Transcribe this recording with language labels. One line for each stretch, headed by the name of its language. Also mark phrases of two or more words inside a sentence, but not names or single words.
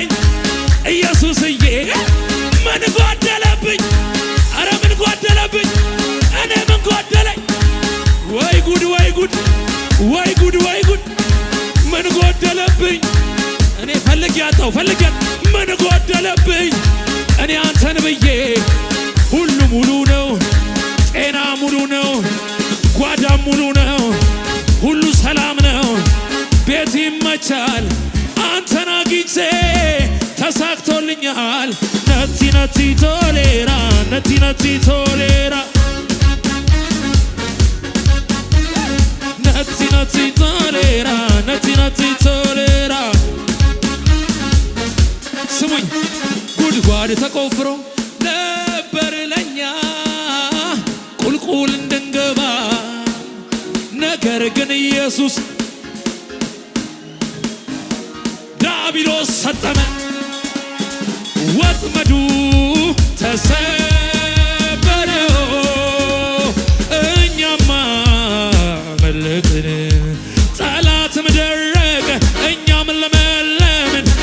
Amharic: ኢየሱስዬ ምን ጎደለብኝ አረ ምን ጎደለብኝ እኔ ምን ጎደለኝ ወይ ጉድ ወይ ጉድ ወይ ጉድ ወይ ጉድ ምን ጎደለብኝ እኔ ያጣው ምን ጎደለብኝ እኔ አንተን ብዬ ሁሉ ሙሉ ነው ጤና ሙሉ ነው ጓዳም ሙሉ ነው ሁሉ ሰላም ነው ቤት ይመቻል አንተን አግኝቼ ተሳክቶልኛል
Oromo: ነቲ ነቲ ቶሌራ ነቲ ነቲ ቶሌራ ነቲ ነቲ ቶሌራ ነቲ ነቲ ቶሌራ
Amharic: ስሙኝ ጉድጓድ ተቆፍሮ ነበር ለኛ ቁልቁል እንድንገባ ነገር ግን ኢየሱስ ዲያብሎስ ሰጠመ ወጥመዱ ተሰበረ እኛማ መለጥን ጠላትም ደረቀ እኛም ለመለምን